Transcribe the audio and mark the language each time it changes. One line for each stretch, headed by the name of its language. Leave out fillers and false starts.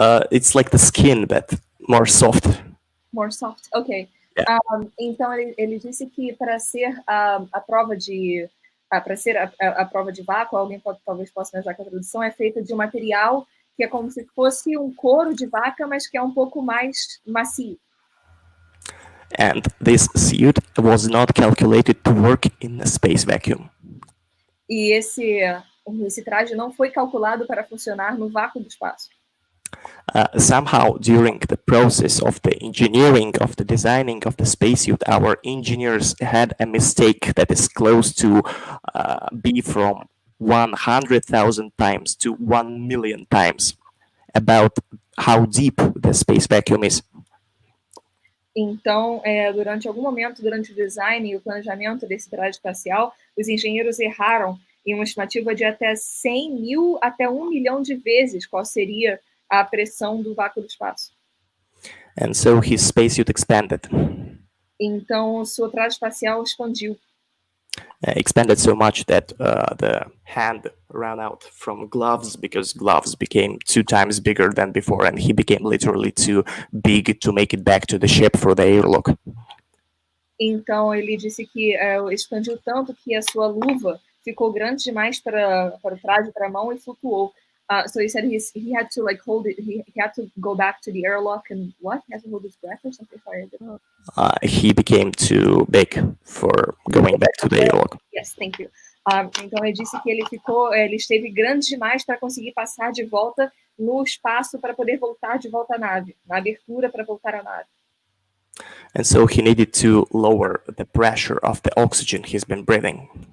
English: It's like the skin, but more soft. More soft. Ok. Yeah.
Portuguese: Então ele disse que para ser a prova de para ser a prova de vácuo, alguém talvez possa me ajudar com a tradução, é feita de um material que é como se fosse um couro de vaca, mas que é um pouco mais macio.
English: And this suit was not calculated to work in a space vacuum.
Portuguese: E esse traje não foi calculado para funcionar no vácuo do espaço.
English: Somehow, during the process of the engineering of the designing of the spacesuit, our engineers had a mistake that is close to be from 100,000 times to 1 million times about how deep the space vacuum is.
Portuguese: Então, durante algum momento, durante o design e o planejamento desse traje espacial, os engenheiros erraram em uma estimativa de até 100 mil até 1 milhão de vezes qual seria a pressão do vácuo do espaço.
English: And so his spacesuit expanded.
Portuguese: Então, o seu traje espacial expandiu.
English: Expanded so much that the hand ran out from gloves because gloves became 2 times bigger than before, and he became literally too big to make it back to the ship for the airlock.
Portuguese: Então, ele disse que expandiu tanto que a sua luva ficou grande demais para o traje, para a mão, e flutuou.
English: So he said he had to like hold it. He had to go back to the airlock and what? He had to hold his breath or something. Sorry, He became too big for going back to the airlock. Yes, thank you.
Portuguese: Então ele disse que ele esteve grande demais para conseguir passar de volta no espaço para poder voltar de volta à nave, na abertura para voltar à nave.
English: And so he needed to lower the pressure of the oxygen he's been breathing.